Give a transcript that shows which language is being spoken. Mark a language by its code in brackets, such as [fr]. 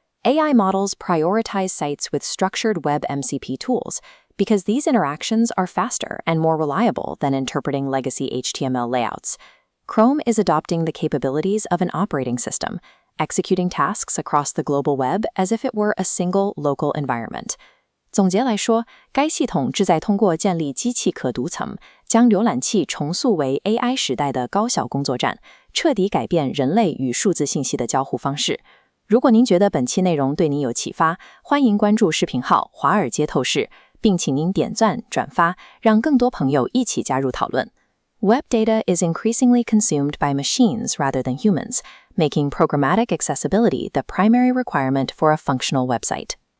[en] AI models prioritize sites with structured WebMCP tools because these interactions are faster and more reliable than interpreting legacy HTML layouts. Chrome is adopting the capabilities of an operating system, executing tasks across the global web as if it were a single local environment. [zh] 总结来说，该系统旨在通过建立机器可读层，将浏览器重塑为 AI 时代的高效工作站，彻底改变人类与数字信息的交互方式。如果您觉得本期内容对您有启发，欢迎关注视频号华尔街透视，并请您点赞、转发，让更多朋友一起加入讨论。 [en] Web data is increasingly consumed by machines rather than humans, making programmatic accessibility the primary requirement for a functional website.